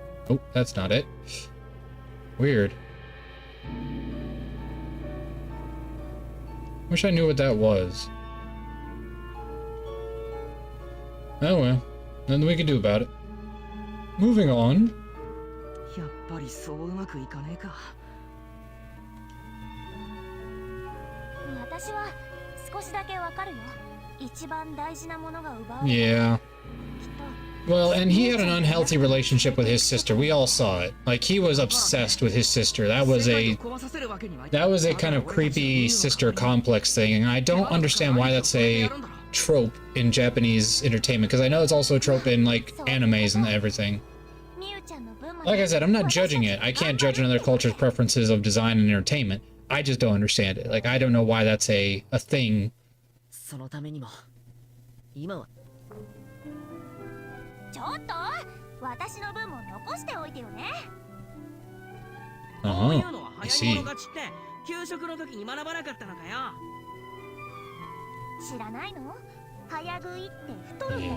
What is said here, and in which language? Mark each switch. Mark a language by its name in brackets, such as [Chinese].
[English] Oh, that's not it. Weird. Wish I knew what that was. Oh well. Nothing we can do about it. Moving on. [Japanese] やっぱりそううまくいかねえか。私は少しだけわかるよ。一番大事なものが奪われた。 [English] Yeah. Well, and he had an unhealthy relationship with his sister. We all saw it. Like, he was obsessed with his sister. That was a kind of creepy sister complex thing, and I don't understand why that's a trope in Japanese entertainment, because I know it's also a trope in, like, animes and everything. Like I said, I'm not judging it. I can't judge another culture's preferences of design and entertainment. I just don't understand it. Like, I don't know why that's a thing. [Japanese] そのためにも今はちょっと私の分も残しておいてよね。こういうのは [English] I [Japanese] 早い者勝ちって給食の時に学ばなかったのかよ。知らないの？早食いって太るんだよ。